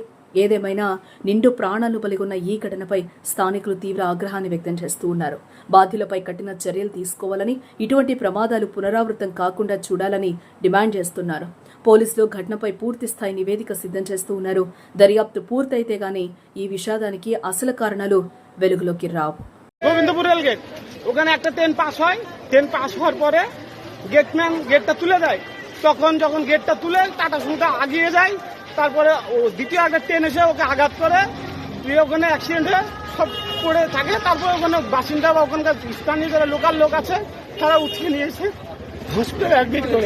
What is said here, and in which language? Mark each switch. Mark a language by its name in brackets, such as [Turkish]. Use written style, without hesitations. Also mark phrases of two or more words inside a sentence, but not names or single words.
[Telugu] ఏదేమైనా నిండు ప్రాణాలు బలిగొన్న ఈ ఘటనపై స్థానికులు తీవ్ర ఆగ్రహాన్ని వ్యక్తం చేస్తూ ఉన్నారు. బాధ్యులపై కఠిన చర్యలు తీసుకోవాలని, ఇటువంటి ప్రమాదాలు పునరావృతం కాకుండా చూడాలని డిమాండ్ చేస్తున్నారు. పోలీసులు ఘటనపై పూర్తి స్థాయి నివేదిక సిద్ధం చేస్తూ ఉన్నారు. దర్యాప్తు పూర్తయితే గానీ ఈ విషాదానికి అసలు కారణాలు వెలుగులోకి రావు. [Bangla] গোবিন্দপুর [English] rail gate, [Bangla] ওখানে একটা [English] train pass [Bangla] হয়। [English] train pass [Bangla] হওয়ার পরে গেটম্যান গেটটা তুলে দেয়। তখন যখন গেটটা তুলে টাটা সুমোটা আগিয়ে যায়, তারপরে দ্বিতীয় একটা ট্রেন এসে ওকে আঘাত করে, ওখানে অ্যাক্সিডেন্ট হয়ে সব পড়ে থাকে। তারপরে ওখানে বাসিন্দা বা ওখানকার স্থানীয় যারা লোকাল লোক আছে তারা উঠিয়ে নিয়ে এসে [English] hospitale admit [Bangla] করে।